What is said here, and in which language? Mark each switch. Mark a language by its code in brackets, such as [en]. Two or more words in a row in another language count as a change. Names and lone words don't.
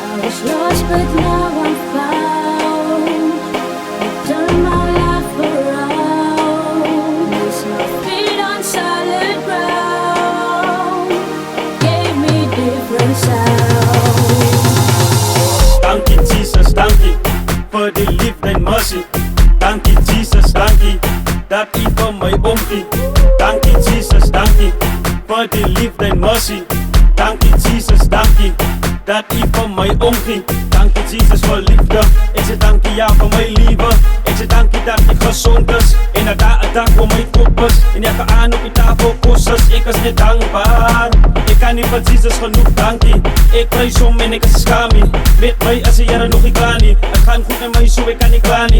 [en] Was lost but now I'm found. I turned my life around. There's no feet on solid ground. Gave me different sound. Thank you, Jesus, thank you for the [af] liefde en [en] mercy. Thank you, Jesus, thank you [af] dat U vir my omgee. [en] Thank you, Jesus, thank you for the [af] liefde en [en] mercy. Thank you, Jesus, thank you [af] dat U vir my omgee. [en] Thank you, [af] Jesus, vir liefde. Ek sê dankie ja vir my liewe. Ek sê dankie dat ek gezond is en dat daar 'n dak oor my kop is en elke aan op die tafel kos is. Ek is net dankbaar. Ek kan nie vir Jesus genoeg dankie. Ek prys hom en ek is skaam nie. Met my is die Here nog nie klaar nie. Het gaan goed met my so ek kan nie klaar nie.